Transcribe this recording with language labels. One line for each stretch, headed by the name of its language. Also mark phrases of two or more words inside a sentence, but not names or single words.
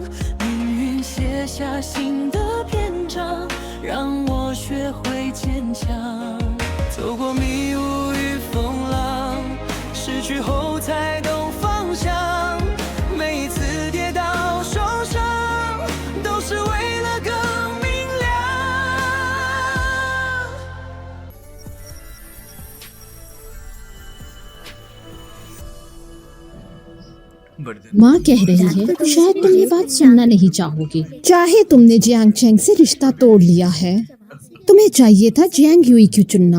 Chinese: 命运写下新的篇章，让我学会坚强。走过迷雾与风浪，失去后才懂方向。每一次跌倒受伤，都是为了更明亮。
Hindi: माँ कह रही है शायद तुम ये बात सुनना नहीं चाहोगे। चाहे तुमने जियांग चेंग से रिश्ता तोड़ लिया है, तुम्हें चाहिए था जियांग यूई क्यों चुनना।